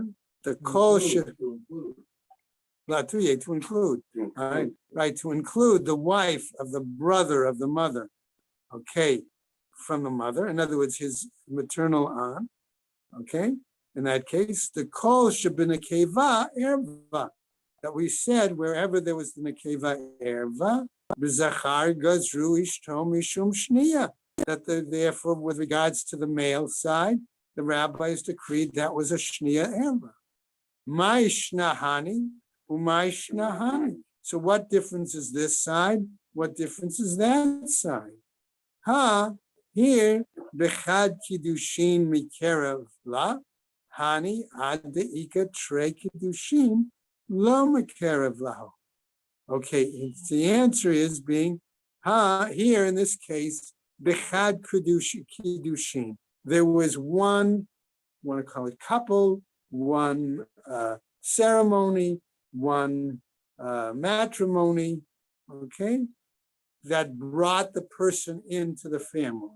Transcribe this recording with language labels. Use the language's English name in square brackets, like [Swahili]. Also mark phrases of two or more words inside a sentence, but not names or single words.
[English] The kol should to include, all right, right, to include the wife of the brother of the mother, okay, from the mother. In other words, his maternal aunt, okay. In that case, the kol should be [Hebrew] נקבה ערוה, [English] that we said wherever there was the nekeva erva, [Aramaic] בזכר גזרו אשתו משום שניה. [English] That therefore, with regards to the male side, the rabbis decreed that was a [Hebrew] שניה ערוה. [Aramaic] מאי שנא הני ומאי שנא הני. [English] So what difference is this side? What difference is that side? Here, [Aramaic] בחד קידושין מיקרב לה, הני עד דאיכא תרי קידושין לא מיקרב להו. [English] Okay, the answer is being, here in this case, [Aramaic] בחד קידושין. [English] There was one, I want to call it couple, one ceremony, one matrimony, okay, that brought the person into the family.